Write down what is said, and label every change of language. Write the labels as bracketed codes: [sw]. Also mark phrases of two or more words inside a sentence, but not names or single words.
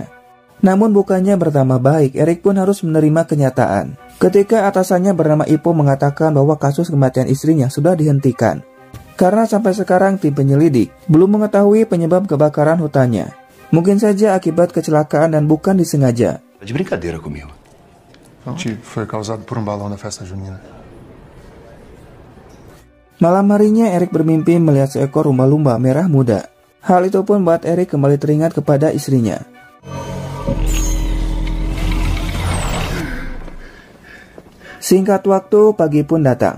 [id] Namun bukannya bertambah baik, Eric pun harus menerima kenyataan ketika atasannya bernama Ipo mengatakan bahwa kasus kematian istrinya sudah dihentikan. Karena sampai sekarang tim penyelidik belum mengetahui penyebab kebakaran hutannya. Mungkin saja akibat kecelakaan dan bukan disengaja. [pt] De brincadeira comigo. Foi causado por balão na festa junina. [id] Malam harinya Eric bermimpi melihat seekor lumba-lumba merah muda. Hal itu pun membuat Eric kembali teringat kepada istrinya. Singkat waktu, pagi pun datang.